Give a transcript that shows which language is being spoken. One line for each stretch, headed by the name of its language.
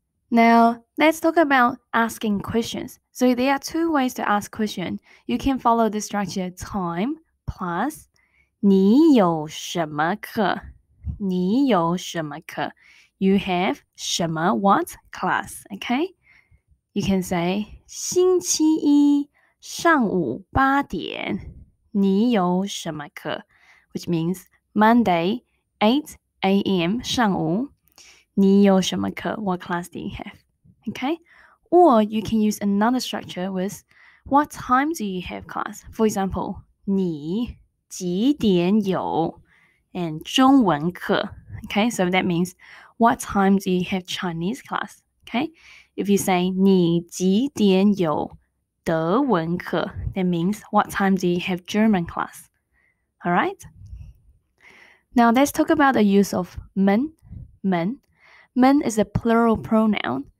English: Now, let's talk about asking questions. So there are 2 ways to ask question. You can follow the structure time plus
Chinese: 你有什么课? 你有什么课?
English: You have 什么 what class, okay? You can say
Chinese: 星期一上午8点你有什么课?
English: Which means Monday 8 a.m.
Chinese: 上午你有什么课?
English: What class do you have?
Chinese: Okay?
English: Or you can use another structure with what time do you have class? For example,
Chinese: 你几点有
English: and 中文课. Okay, so that means what time do you have Chinese class? Okay, if you say
Chinese: 你几点有德文课,
English: that means what time do you have German class? Alright? Now let's talk about the use of 们. 们 is a plural pronoun.